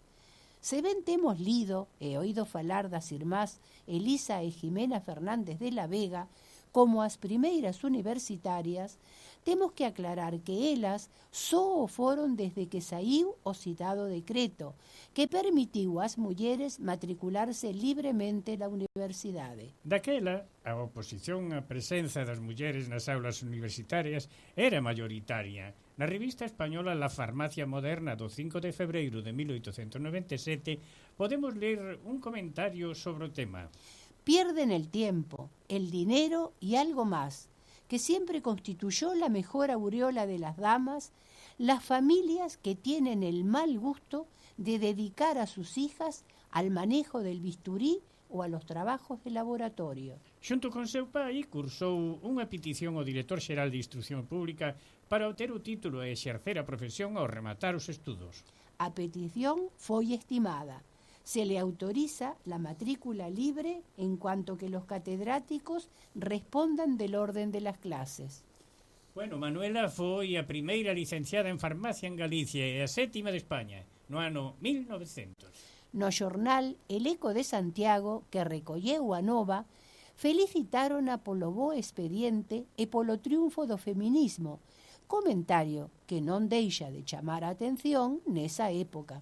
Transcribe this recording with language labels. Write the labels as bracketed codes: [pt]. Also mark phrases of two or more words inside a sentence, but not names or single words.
[gl] Se ben temos lido e oído falar das irmás Elisa e Jimena Fernández de la Vega como as primeiras universitarias, temos que aclarar que elas só o foron desde que saiu o citado decreto, que permitiu ás mulleres matricularse libremente na universidade. Daquela, a oposición á presenza das mulleres nas aulas universitarias era mayoritaria. Na revista española La Farmacia Moderna do 5 de febreiro de 1897 podemos ler un comentario sobre o tema. [es] Pierden el tiempo, el dinero y algo más, que siempre constituyó la mejor aureola de las damas, las familias que tienen el mal gusto de dedicar a sus hijas al manejo del bisturí o a los trabajos de laboratorio. [gl] Xunto con seu pai, cursou unha petición ao director xeral de Instrucción Pública para obter o título e exercer a profesión ao rematar os estudos. A petición foi estimada. [es] Se le autoriza la matrícula libre en cuanto que los catedráticos respondan del orden de las clases. [gl] Bueno, Manuela foi a primeira licenciada en farmacia en Galicia e a sétima de España, no ano 1900. No xornal El Eco de Santiago, que recolleu a nova, felicitarona polo bo expediente e polo triunfo do feminismo, comentario que non deixa de chamar a atención nesa época.